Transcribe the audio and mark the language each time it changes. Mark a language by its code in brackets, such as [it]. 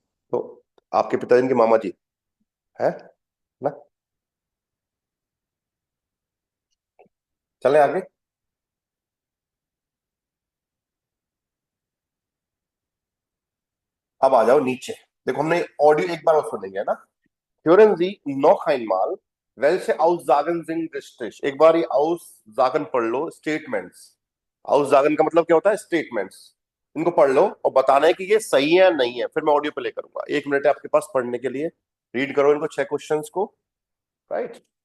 [hi] तो आपके पिताजी के मामा जी है ना? चलें आगे। अब आ जाओ नीचे, देखो हमने ऑडियो एक बार और सुनेंगे, है ना? [de] Hören Sie noch einmal, welche Aussagen sind richtig? [hi] एक बार ये Aussagen पढ़ लो, स्टेटमेंट्स। Aussagen का मतलब क्या होता है? स्टेटमेंट्स। इनको पढ़ लो और बताना है कि ये सही है या नहीं है, फिर मैं ऑडियो प्ले करूंगा। 1 मिनट है आपके पास पढ़ने के लिए, रीड करो इनको 6 क्वेश्चंस को, राइट?